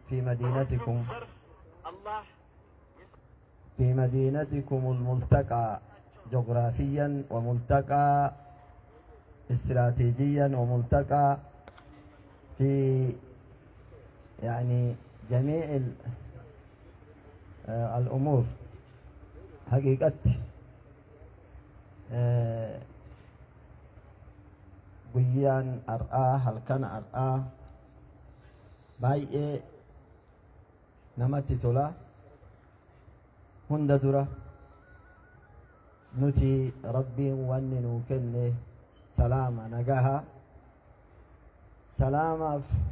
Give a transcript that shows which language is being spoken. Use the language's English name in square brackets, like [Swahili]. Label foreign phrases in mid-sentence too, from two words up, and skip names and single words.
[Arabic] في مدينتكم الملتقى جغرافيا وملتقى استراتيجيا وملتقى في يعني جميع الأمور حقيقة [Oromo] guyyaan ar'aa halkan ar'aa baay'ee namatti tola. hunda dura nuti rabbiin wanni nuu kenne salaama nagaha salaamaaf